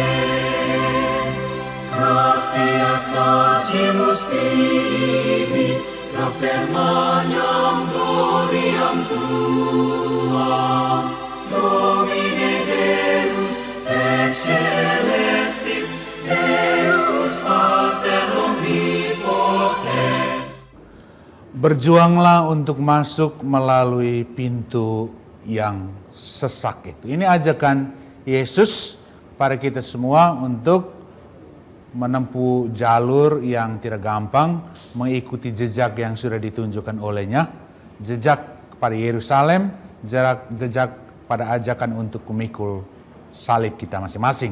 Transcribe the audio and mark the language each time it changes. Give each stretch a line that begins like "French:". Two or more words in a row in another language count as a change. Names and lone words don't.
Latin: Gratias agimus tibi, propter magnam gloriam tuam. Domine Deus et celestis, Deus Pater omnipotens.
Indonesian: Berjuanglah untuk masuk melalui pintu yang sesak itu. Ini ajakan Yesus pada kita semua untuk menempuh jalur yang tidak gampang, mengikuti jejak yang sudah ditunjukkan olehnya, jejak pada Yerusalem, jejak pada ajakan untuk memikul salib kita masing-masing.